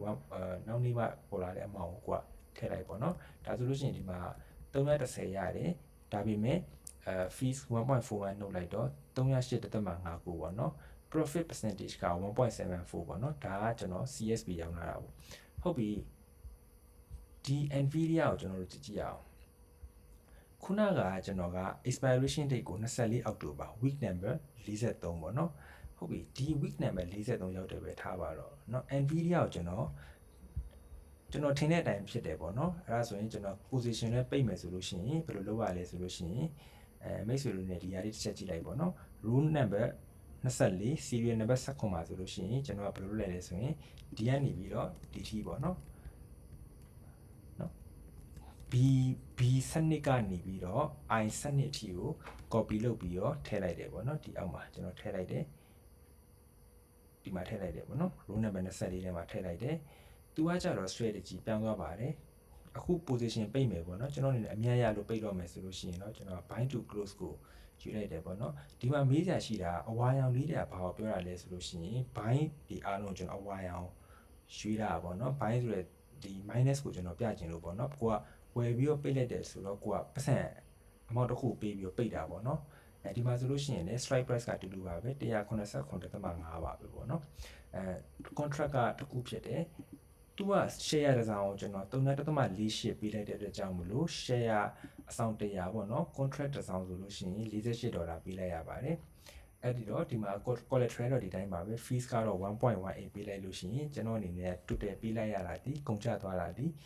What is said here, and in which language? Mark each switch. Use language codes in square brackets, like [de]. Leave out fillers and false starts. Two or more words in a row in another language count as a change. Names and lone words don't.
[my] နောက်နေ့မှပေါ်လာတဲ့အမောင်ကိုကထည့်လိုက်ပေါ့နော်ဒါဆိုလို့ရှိရင်ဒီမှာ310ရတယ်ဒါပေမဲ့fees 1.41နှုတ်လိုက်တော့308.59ပေါ့နော် [en] profit percentage [my] က 1.74ပေါ့ နော်ဒါကကျွန်တော် CSP ရောင်းလာတာပေါ့ဟုတ်ပြီဒီ Nvidia ကိုကျွန်တော်တို့ကြည့်ကြည့်အောင်ခုနကကျွန်တော်က [en] expiration date [my] ကို 24အောက်တိုဘာ [en] week number 43 [my] ပေါ့နော်ဟုတ်ပြီဒီ [en] week number 43 [my] ရောက်တယ်ပဲထားပါတော့เนาะ Nvidia ကိုကျွန်တော်ထင်တဲ့အတိုင်းဖြစ်တယ်ပေါ့နော်အဲ့ဒါဆိုရင်ကျွန်တော် position နဲ့ပိတ်မယ်ဆိုလို့ရှိရင်ဘယ်လိုလုပ်ရလဲဆိုလို့ရှိရင်မိတ်ဆွေတို့ ਨੇ ဒီဟာလေးတစ်ချက်ကြည့်လိုက်ပေါ့နော် [en] rule number 24 serial number 19 [my] ပါဆိုလို့ရှိရင်ကျွန်တော်ကဘယ်လိုလုပ်လိုက်လဲဆိုရင်ဒီကနေပြီးတော့ဒီထီပေါ့နော် B စနစ်ကနေပြီးတော့ I စနစ်အထိကို copy လုပ်ပြီးတော့ထည့်လိုက်တယ်ပေါ့နော်ဒီအောက်မှာကျွန်တော်ထည့်လိုက်တယ်ဒီမှာထည့်လိုက်တယ်ပေါ့နော် [en] row number 24 [my] ထဲမှာထည့်လိုက်တယ်သူကကြတော့ strategy ပြောင်းသွားပါတယ်အခု position ပိတ်မယ်ပေါ့ နော်ကျွန်တော်အနေနဲ့အမြတ်ရလို့ပိတ်တော့မယ်ဆိုလို့ရှိရင်တော့ကျွန်တော် [en] bind to close [my] ကိုယူလိုက်တယ်ပေါ့နော်ဒီမှာမေးစရာရှိတာအဝါရောင်လေးတွေကဘာကိုပြောတာလဲဆိုလို့ရှိရင် bind ဒီ အားလုံးကျွန်တော်အဝါရောင်ရွှေ့တာပေါ့နော် bind ဆိုတဲ့ဒီ minus ကိုကျွန်တော်ပြချင်လို့ပေါ့နော်ကိုကဝယ်ပြီးတော့ပိတ်လိုက်တယ်ဆိုတော့ကိုက ပတ်စံအမောက်တစ်ခုပေးပြီးတော့ပိတ်တာပေါ့နော်ဒီမှာဆိုလို့ရှိရင်လည်း [en] strike price [my] ကတူတူပါပဲ189.5ပါပဲပေါ့နော်contract ကတစ်ခုဖြစ်တယ်သူက share တစ်စောင်ကိုကျွန်တော်3.48ပေးလိုက်တဲ့အတွက်ကြောင့်မလို့ share အဆောင်100ပေါ့နော် contract တစ်စောင်ဆိုလို့ရှိရင်$48ပေးလိုက်ရပါတယ်အဲ့ဒီတော့ဒီမှာ collateral တော့ဒီတိုင်းပါပဲ fees ကတော့ 1.18 ပေးလိုက်လို့ရှိရင်ကျွန်တော်အနေနဲ့ total ပေးလိုက်ရတာဒီကုန်ကျသွားတာဒီ